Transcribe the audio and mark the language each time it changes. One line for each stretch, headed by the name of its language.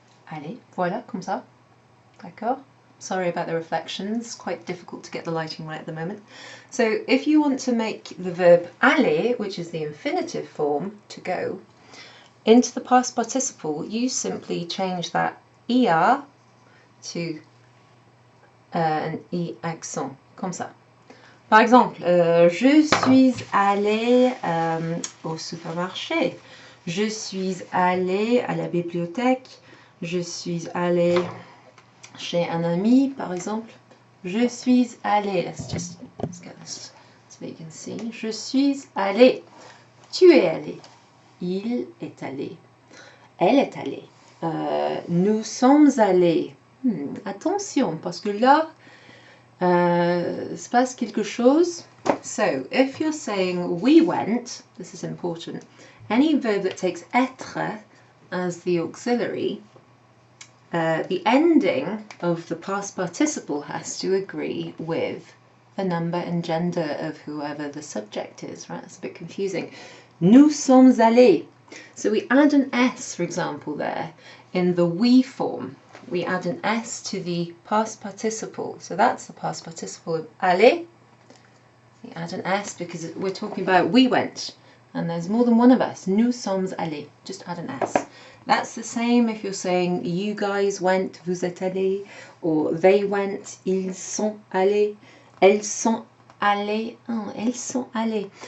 French: Aller, voilà, comme ça, d'accord?
English: Sorry about the reflections, quite difficult to get the lighting right at the moment. So if you want to make the verb aller, which is the infinitive form, to go, into the past participle, you simply change that er to an I accent,
French: comme ça. Par exemple, je suis allée au supermarché, je suis allée à la bibliothèque, je suis allée chez un ami, par exemple. Je suis allée.
English: Let's get this so that you can see.
French: Je suis allée. Tu es allé. Il est allé. Elle est allée. Nous sommes allés. Attention, parce que là, se passe quelque chose.
English: So, if you're saying we went, this is important, any verb that takes être as the auxiliary, the ending of the past participle has to agree with the number and gender of whoever the subject is, right? That's a bit confusing.
French: Nous sommes allés.
English: So we add an S, for example, there in the we form. We add an S to the past participle. So that's the past participle of aller. We add an S because we're talking about we went. And there's more than one of us.
French: Nous sommes allés.
English: Just add an S. That's the same if you're saying you guys went,
French: vous êtes allés,
English: or they went,
French: ils sont allés, elles sont allées, oh, elles sont allées.